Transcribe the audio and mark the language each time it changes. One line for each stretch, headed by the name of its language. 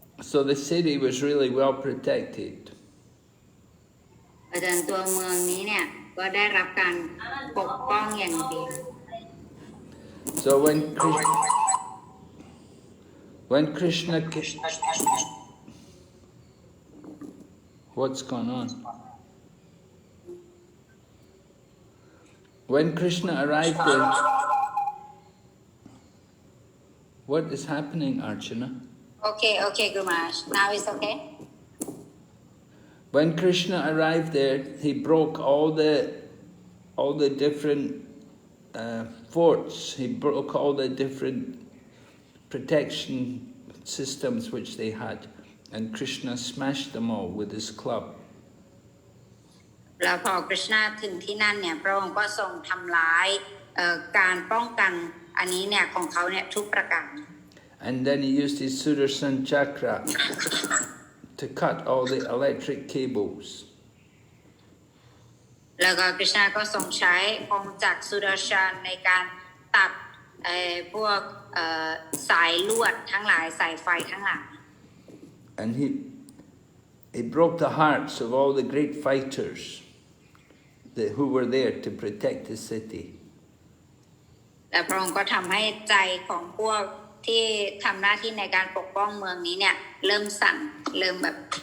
English: So the city was really well protected.
Thai: อาจารย์ตัวเมืองนี้เนี่ยก็ได้รับการปกป้องอย่างดี
English: So when Krishna what's going on? When Krishna arrived there, what is happening, Archana? Okay, Gumash. Now it's okay? When Krishna arrived there, he broke all the different forts. He broke all the different protection systems which they had, and Krishna smashed them all with his club.
Thai: แล้วพอคริชนาถึงที่นั่นเนี่ยพระองค์ก็ทรงทำลายการป้องกันอันนี้เนี่ยของเขาเนี่ยทุกประการ
English: And then he used his Sudarshan chakra to cut all the electric cables.
Thai: แล้วก็คริชนาก็ทรงใช้กงจักรสุดาชันในการตัดพวกสายลวดทั้งหลายสายไฟทั้งหลาย
English: And he broke the hearts of all the great fighters who were there to protect the city.
Thai: และพระองค์ก็ทำให้ใจของพวกที่ทำหน้าที่ในการปกป้องเมืองนี้เนี่ยเริ่มสั่นเริ่มแบบ